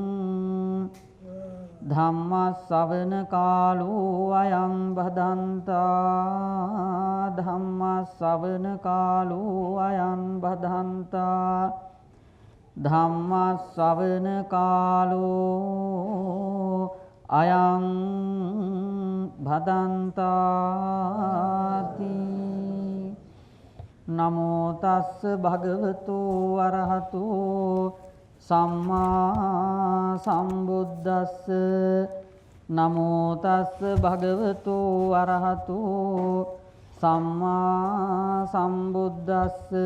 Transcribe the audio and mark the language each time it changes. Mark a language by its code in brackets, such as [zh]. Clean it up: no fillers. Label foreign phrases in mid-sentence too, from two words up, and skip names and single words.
[pi] ධම්ම ශ්‍රවණ කාලෝ අයං බදන්තා ධම්ම ශ්‍රවණ කාලෝ අයං බදන්තා ධම්ම ශ්‍රවණ කාලෝ අයං භදන්තාති. නමෝ තස්ස භගවතු අරහතු සම්මා සම්බුද්දස්ස. නමෝ තස්ස භගවතු අරහතු සම්මා සම්බුද්දස්ස.